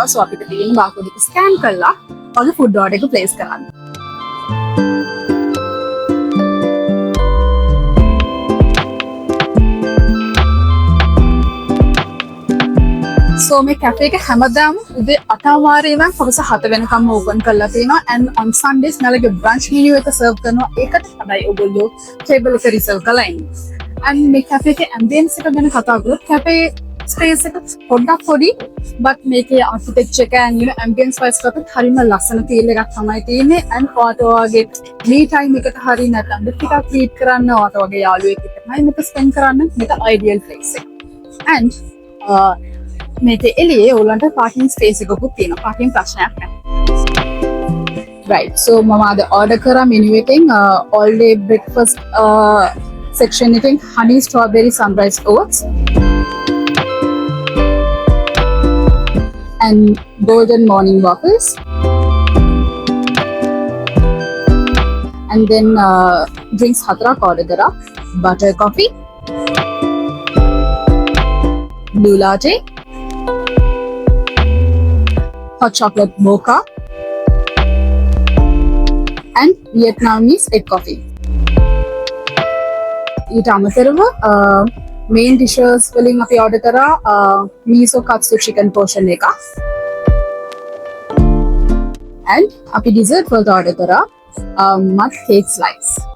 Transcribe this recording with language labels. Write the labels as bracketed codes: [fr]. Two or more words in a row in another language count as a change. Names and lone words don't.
[si] So අපිට තියෙන බාර්කෝඩ් එක ස්කෑන් කරලා ඔගේ [en] food order [si] එක ප්ලේස් කරන්න. So මේ කැෆේ එක හැමදාම උදේ 8:00 ඉඳන් හවස 7 වෙනකම් ඕපන් කරලා තියෙනවා [en] and on Sundays [si] නැලගේ [en] brunch menu [si] එක සර්ව් කරනවා. ඒකට තමයි ඔයගොල්ලෝ ටේබල් එක රිසර්ව් කරලා ඉන්නේ. and මේ කැෆේ එකේ ambience එක ගැන කතා කරොත් කැෆේ ස්පේස් එක පොඩ්ඩක් පොඩි but මේකේ architecture එක [en] and ambience wise [si] එකත් හරිම ලස්සන feel එකක් තමයි තියෙන්නේ and ඔයාට ඔයාගේ [en] me time [si] එකට හරිය නැත්නම් ටිකක් රීඩ් කරන්න ඔයාට ඔයාගේ යාළුවෙක් එක්ක තමයි මේක spend කරන්න මේක [en] ideal place [si] එක. and මේකේ එළියේ ඔයගලන්ට [en] parking space [si] එකකුත් තියෙනවා. parking ප්‍රශ්නයක් නැහැ. [en] right so [si] මම අද order කරා menu එකෙන් [en] all day breakfast section [si] එකෙන් [en] honey strawberry sunrise oats and golden morning waffles and then drinks [si] හතරක් order කරා. [en] butter coffee, blue latte, hot chocolate mocha and Vietnamese egg coffee. [si] ඊට අමතරව [en] main dishes [si] වලින් අපි order කරා [en] miso katsu chicken portion [si] එකක් and අපි dessert වලට order කරා [en] mud cake slice.